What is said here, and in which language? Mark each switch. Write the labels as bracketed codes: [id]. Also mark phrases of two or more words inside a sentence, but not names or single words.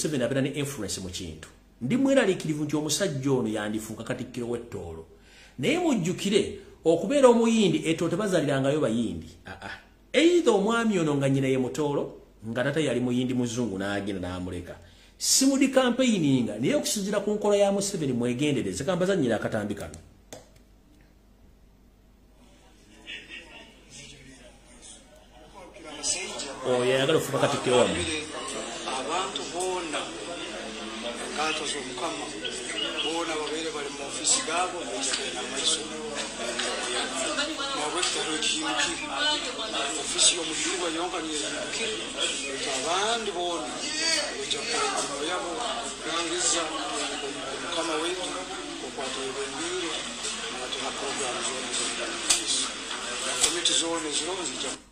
[lg] Museveni abeera ne influence mu kintu ndi mweraliikirivu nti omusajja ono yandifuuka Katikkiro w'Etooro naye mujjukire okubeera omuyindi Etooro tebazalirangayo bayindi either omwami ono nga nyina ye Mutooro nga tata yali muyindi muzungu n'agenda n'amuleka simudi campaigninga naye okusinziira ku nkola ya Museveni mwegendereze kambazannyira akatambi kano yayagala okufuuka Katikkiro wamu [ttj] abantu boona enkaato z'Omukama boona babeere bali mu ofiisi gaabo begenda amaiso nabwe kitalo ekiyimukire ofiisi y'omujulirwa yonka niyo eyimukire ekyo abandi boona ejja kukolera yabo kulangiza Omukama wetu okwata ebembiire natuna puroguramu zoona na komiti zoona eziro zijja